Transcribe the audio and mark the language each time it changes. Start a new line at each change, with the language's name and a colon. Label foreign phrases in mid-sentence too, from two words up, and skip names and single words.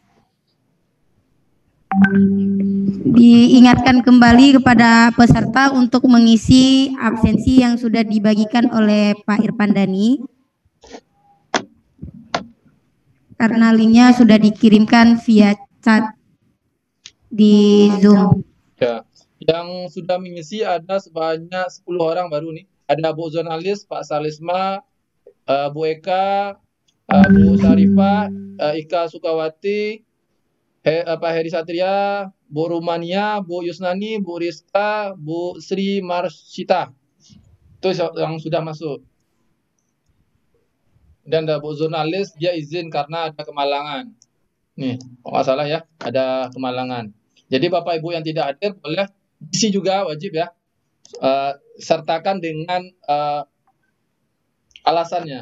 Indonesian: Diingatkan kembali kepada peserta untuk mengisi absensi yang sudah dibagikan oleh Pak Irfan Dani. Karena linknya sudah dikirimkan via chat di Zoom. Ya, yang sudah mengisi ada sebanyak 10 orang baru nih. Ada Bu Zonalis, Pak Salisma, Bu Eka, Bu Sarifah, Ika Sukawati, Pak Heri Satria, Bu Rumania, Bu Yusnani, Bu Rizka, Bu Sri Marsita. Itu yang sudah masuk. Dan ada Bu Zonalis, dia izin karena ada kemalangan. Nih, kalau nggak salah ya, ada kemalangan. Jadi Bapak Ibu yang tidak hadir boleh isi juga, wajib ya. Sertakan dengan alasannya.